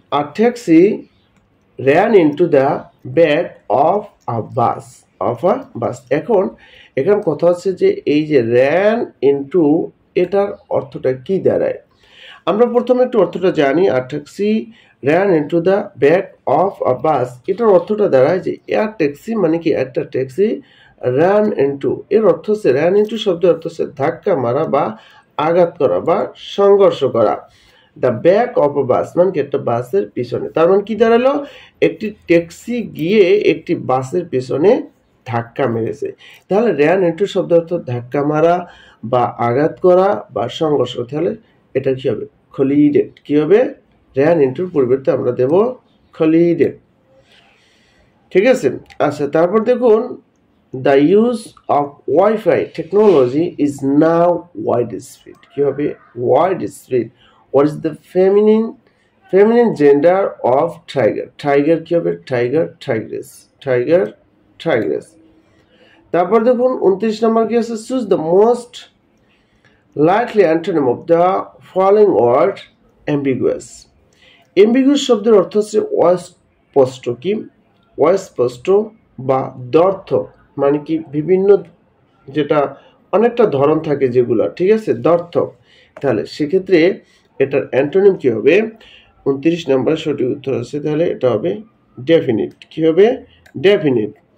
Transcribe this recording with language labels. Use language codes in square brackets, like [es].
[en] A taxi ran into the back of a bus. [bn] এখন এখানে কথা হচ্ছে যে এই যে ran into, এটার অর্থটা কি দাঁড়ায়? আমরা প্রথমে একটু অর্থটা জানি। [en] a taxi ran into the back of a bus, [bn] এটার অর্থটা দাঁড়ায় যে এয়ার ট্যাক্সি মানে কি? একটা ট্যাক্সি ran into, এর অর্থ হচ্ছে ran into শব্দের অর্থ হচ্ছে ধাক্কা মারা বা আঘাত করা বা সংঘর্ষ করা। [en] the back of a bus [bn] মানে কি? একটা বাসের পিছনে। তার মানে কি দাঁড়ালো? একটি ট্যাক্সি গিয়ে একটি বাসের পিছনে ধাক্কা মেরেছে। তাহলে র্যান ইন্টু শব্দ অর্থ ধাক্কা মারা বা আঘাত করা বা সংঘর্ষ। তাহলে এটা কি হবে? খলিডেড। কি হবে? র্যান ইন্টুর পরিবর্তে আমরা দেব খলিডেড। ঠিক আছে। আচ্ছা, তারপর দেখুন, [en] The use of wifi technology is now wide spread. [bn] কি হবে? Wide spread. [en] What is the feminine gender of tiger? Tiger [bn] কি হবে? [en] Tiger, tigress. Tiger, tigress. [bn] তারপর দেখুন 29 নম্বর কি আছে? [en] Choose the most likely antonym of the following word ambiguous. [bn] Ambiguous শব্দের অর্থ হচ্ছে অস্পষ্ট। কি? অস্পষ্ট বা দ্ব্যর্থ মানে কি? বিভিন্ন, যেটা অনেকটা ধরন থাকে যেগুলো, ঠিক আছে, দ্ব্যর্থ। তাহলে সেক্ষেত্রে এটার অ্যান্টোনিম কি হবে? 29 নম্বরের সঠিক উত্তর আছে। তাহলে এটা হবে ডেফিনিট। কি হবে? ডেফিনিট।